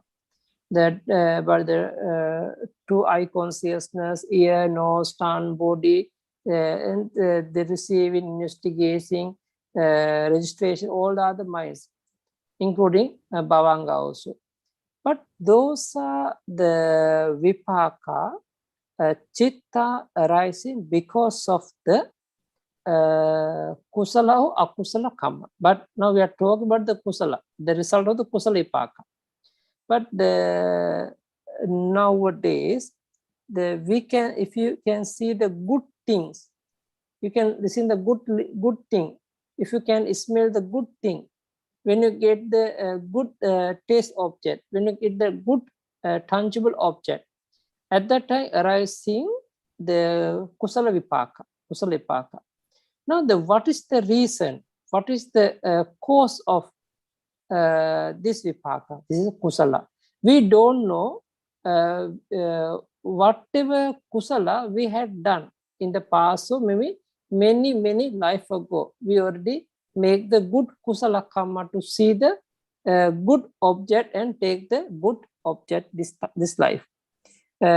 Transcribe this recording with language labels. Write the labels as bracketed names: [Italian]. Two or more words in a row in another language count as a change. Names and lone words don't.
[English] That by the two eye consciousness, ear, nose, tongue, body, and the receiving, investigating, registration, all the other minds, including bhavanga also. But those are the [Pali] vipaka chitta [English] arising because of the kusala or akusala karma. But now we are talking about the kusala, the result of the [Pali] kusala vipaka. [English] But nowadays, we can, if you can see the good things, you can listen the good thing. If you can smell the good thing, when you get the good taste object, when you get the good tangible object, at that time arising the [Pali] kusala vipaka, kusala vipaka. [English] Now, what is the reason? What is the cause of this vipaka? This is kusala. We don't know whatever kusala we had done in the past, so maybe many life ago, we already make the good [Pali] kusala karma [English] to see the good object and take the good object this life.